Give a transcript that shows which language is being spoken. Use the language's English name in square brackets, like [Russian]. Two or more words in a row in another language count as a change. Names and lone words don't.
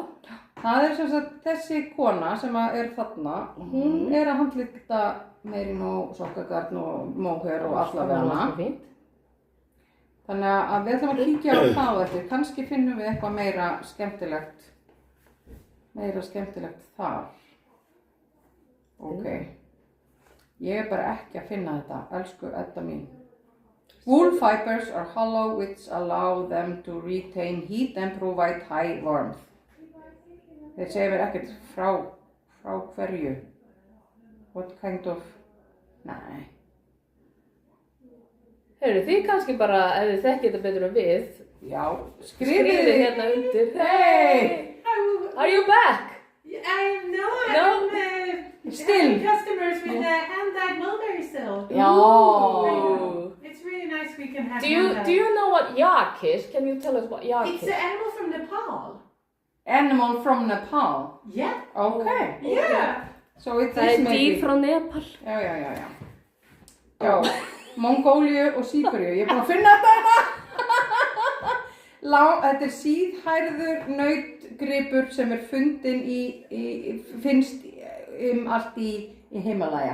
[Icelandic] Það sem sagt þessi kona sem er þarna, hún að handlykta meirinn og sokkagarn og móhaur og allavega. Þannig að við ætlum að kíkja á það eftir. Kannski finnum við eitthvað meira skemmtilegt þar. Ok. Ég bara ekki að finna þetta, elsku Edda mín. [English] Wool fibers are hollow which allow them to retain heat and provide high warmth. [Icelandic] Þeir segja mér ekkert frá hverju. [English] What kind of... [Icelandic] Nei. Heyrðu, þið kannski bara, ef þið þekkið þetta betur en við. Já, skrifið hérna undir. [English] Hey! Are you back? I'm Still. customers with hand-dyed mulberry still. Oh. It's really nice we can have Do you know what yak is? Can you tell us what yak It's is? an animal from Nepal. Animal from Nepal. Yeah. Okay. Yeah. So it [Icelandic] Það [English] is [Icelandic] dýr [English] maybe... [Icelandic] frá Nepal. Já, Mongóliu og Síberíu. Ég búin að finna þetta hérna. Þetta síðhærður nautgripur sem fundinn finnst allt í Himalaya.